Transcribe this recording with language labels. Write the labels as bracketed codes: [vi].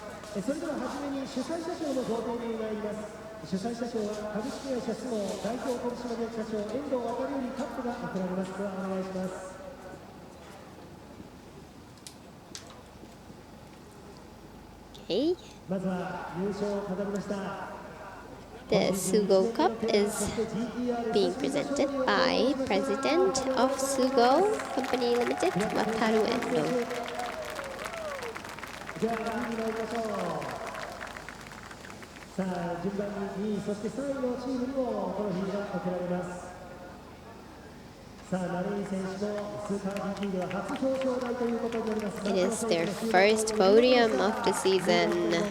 [ja] それでは初めに主催者賞の贈呈に参ります。主催者賞は株式会社スモ代表取締役社長遠藤航よりカップが贈られます。ではお願いします。 [en] Okay. [ja] まずは優勝を飾りました。 [en] The Sugo Cup is being presented by President of Sugo Company Limited, Wataru Endo. [ja] じゃあ2位に参りましょう。さあ順番に2位そして3位のチームにもトロフィーが贈られます。さあナレイ選手のスーパー GT では初表彰台ということになります。 [en] It is their first podium of the season.